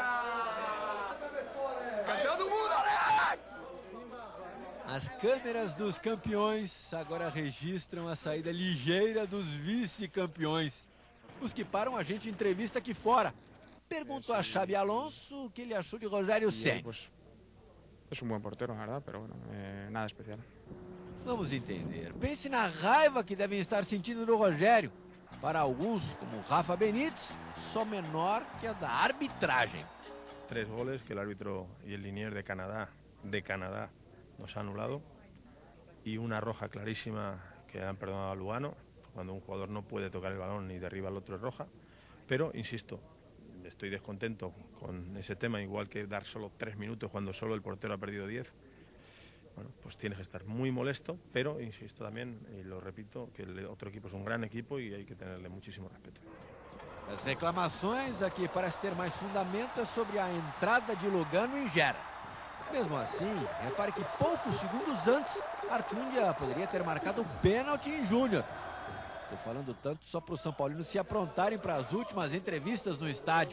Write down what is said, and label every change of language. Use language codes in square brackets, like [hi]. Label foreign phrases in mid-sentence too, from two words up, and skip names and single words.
[pt] Campeão do mundo, Ale! As câmeras dos campeões agora registram a saída ligeira dos vice-campeões. Os que param a gente entrevista aqui fora. Perguntou a Xabi Alonso o que ele achou de Rogério Ceni. [es] Pues, es un buen portero, la verdad, pero bueno, nada especial. [pt] Vamos entender. Pense na raiva que devem estar sentindo do Rogério. Para alguns, como Rafa Benítez, só menor que a da arbitragem. [es] 3 goles que el árbitro y el linier de Canadá nos ha anulado. Y una roja clarísima que han perdonado a Lugano. Cuando un jugador no puede tocar el balón y derriba al otro es roja. Pero, insisto, estoy descontento con ese tema, igual que dar solo 3 minutos cuando solo el portero ha perdido 10. bueno, pues tienes que estar muy molesto, pero insisto también, y lo repito, que el otro equipo es un gran equipo y hay que tenerle muchísimo respeto. [pt] As reclamações, aqui parece ter mais fundamento, é sobre a entrada de Lugano em Gera. Mesmo assim, repare que poucos segundos antes, Artiundia poderia ter marcado o pênalti em Júnior. Estou falando tanto só para os São Paulinos se aprontarem para as últimas entrevistas no estádio.